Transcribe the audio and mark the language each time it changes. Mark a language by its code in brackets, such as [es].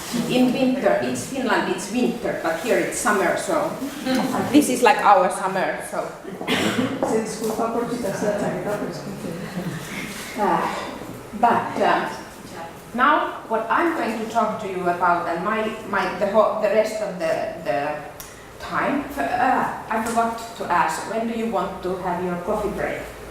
[en] In winter, it's Finland, it's winter, but here it's summer, so this is like our summer, so. [es] Se disculpa por quitarse la chaqueta, pero es que... [en] But now, what I'm going to talk to you about, and the rest of the time, I forgot to ask, when do you want to have your coffee break?